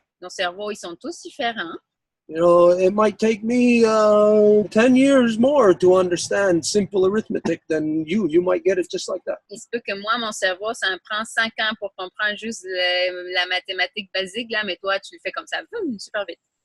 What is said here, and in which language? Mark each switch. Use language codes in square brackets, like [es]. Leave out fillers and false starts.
[fr] Nos cerveaux, ils sont tous différents. [en] You know, it might take me 10 years more to understand simple arithmetic than you. You might get it just like that. [fr] Il se peut que moi, mon cerveau, ça me prend 5 ans pour comprendre juste la mathématique basique, là, mais toi, tu le fais comme ça, super vite.